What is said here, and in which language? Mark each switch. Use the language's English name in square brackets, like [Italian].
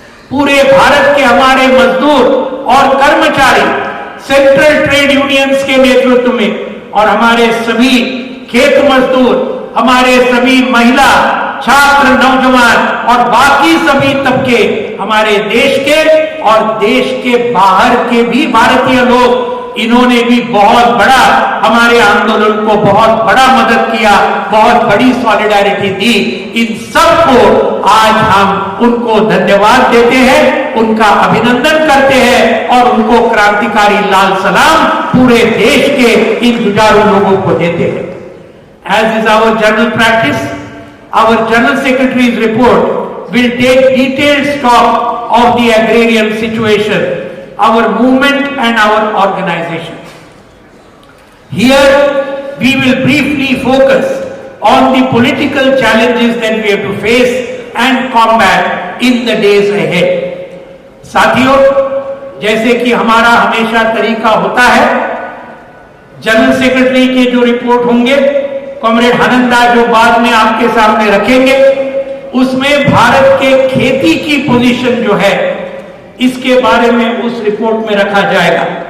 [Hindi] पूरे भारत के हमारे मजदूर और कर्मचारी, सेंट्रल ट्रेड यूनियंस के नेतृत्व में, और हमारे सभी खेत मजदूर, हमारे सभी महिला, छात्र, नौजवान और बाकी सभी तबके, हमारे देश के और देश के बाहर के भी भारतीय लोग, इन्होंने भी बहुत बड़ा हमारे आंदोलन को बहुत बड़ा मदद किया, बहुत बड़ी सॉलिडारिटी दी। इन सबको आज हम उनको धन्यवाद देते हैं, उनका अभिनंदन करते हैं और उनको क्रांतिकारी लाल सलाम पूरे देश के इन जुझारू लोगों को देते हैं। [English] As is our general practice, our General Secretary's report will take detailed stock of the agrarian situation, our movement and our organization. Here we will briefly focus on the political challenges that we have to face and combat in the days ahead. [Hindi] साथियों, जैसे कि हमारा हमेशा तरीका होता है, general secretary के जो रिपोर्ट होंगे, कॉमरेड आनंदा जो बाद में आपके सामने रखेंगे, उसमें भारत के खेती की पोजीशन जो है, इसके बारे में उस रिपोर्ट में रखा जाएगा।